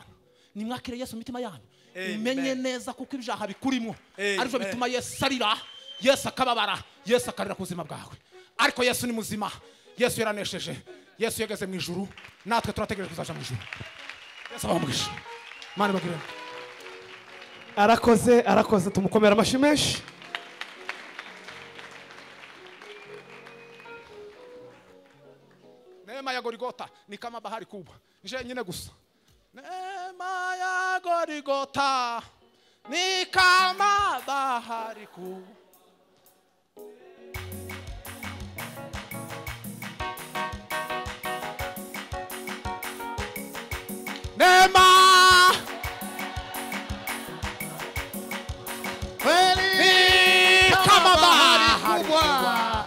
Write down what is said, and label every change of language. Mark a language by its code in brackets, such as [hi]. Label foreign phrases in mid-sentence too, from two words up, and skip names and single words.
[rw] Nimwakire Yesu mitima yanyu imenye neza kuko ibyaha bikurimo arivyo bituma Yesu arira, Yesu akababara, Yesu akarira kuzima bwawe. Ariko Yesu ni muzima, Yesu yaranesheje, Yesu yageze mu ijuru, natwe turategereje kuzaja mu ijuru. Yesu abamugisha. Mani bagire. Arakoze tumukomera amashyi menshi. [sw] Neema ya Gorigota ni kama bahari kubwa. [rw] Nje nyine gusa. [sw] Neema ya Gorigota ni kama bahari kubwa. Neema ni kama bahari kubwa.